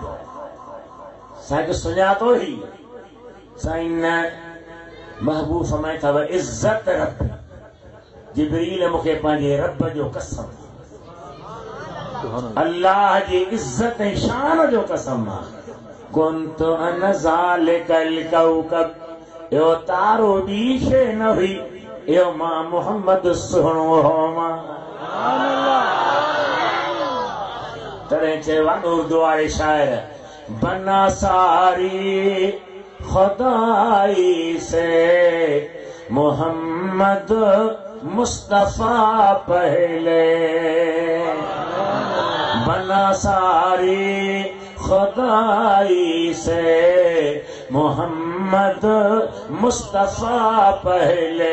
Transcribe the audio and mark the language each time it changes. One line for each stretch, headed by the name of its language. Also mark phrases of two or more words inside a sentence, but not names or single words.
Sindhi: साईं खे सुञातो ही? साईं न। महबूब फरमाए अथव इज़्ज़त रब, जिबरील मूंखे पंहिंजे रब जो कसम, अल्लाह जी इज़्ज़त ऐं शान जो कसम आहे।
Arabic: كنت أن ذلك الكوكب,
Sindhi: इहो तारो ॿी शइ न हुई, इहो मां मोहम्मद सुहिणो हो मां। तॾहिं चयो आहे उर्दू वारे शाइर,
Urdu: بنا ساری خدائی سے محمد مصطفیٰ پہلے, بنا ساری خدائی سے محمد مصطفیٰ پہلے,